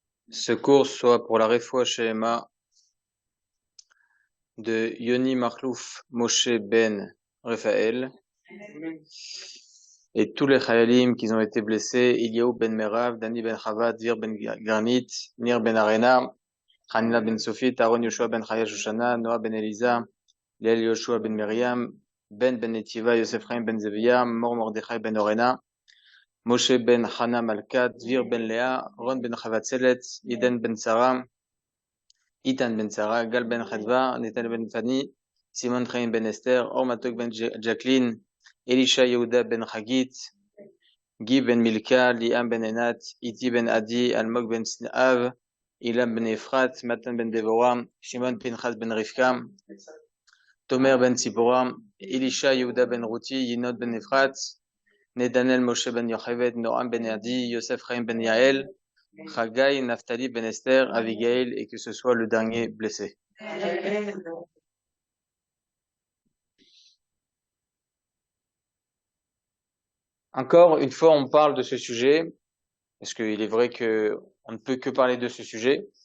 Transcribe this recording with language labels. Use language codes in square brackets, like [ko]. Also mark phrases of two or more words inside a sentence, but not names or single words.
[fr] Ce cours soit pour la [he] רפואה שלמה [fr] de Yoni Makhlouf Moshe Ben Raphaël et tous les Chayalim qui ont été blessés, Eliaou Ben Merav, Dani Ben Chavad, Vir Ben Garnit, Nir Ben Arena, Hanina Ben Sofit, Aaron Yoshua Ben Chaya Shoshana, Noah Ben Eliza, Liel Yoshua Ben Miriam, Ben Netiva, Yosef Chaim Ben Zevia, Mor Mordechai Ben Orena, Moshe Ben Hana Malkat, Vir Ben Lea, Ron Ben Chavatzelet, Iden Ben Sarah, Itan Ben Sarah, Gal Ben Chadva, Netan Ben Fani, Simon Chaim Ben Esther, Or Matok Ben Jacqueline, Elisha Yehuda Ben Chagit, Guy Ben Milka, Liam Ben Enat, Iti Ben Adi, Almog Ben Sinav, Ilam Ben Efrat, Matan Ben Devorah, Shimon Pinchas Ben Rivka, Tomer Ben Tzipora, Elisha Yehuda Ben Ruti, Yinot Ben Efrat, Nedanel Moshe Ben Yocheved, Noam Ben Adi, Yosef Chaim Ben Yael, Chagai, Naftali Ben Esther, Abigail, et que ce soit le dernier blessé. Encore une fois, on parle de ce sujet, parce qu'il est vrai que on ne peut que parler de ce sujet.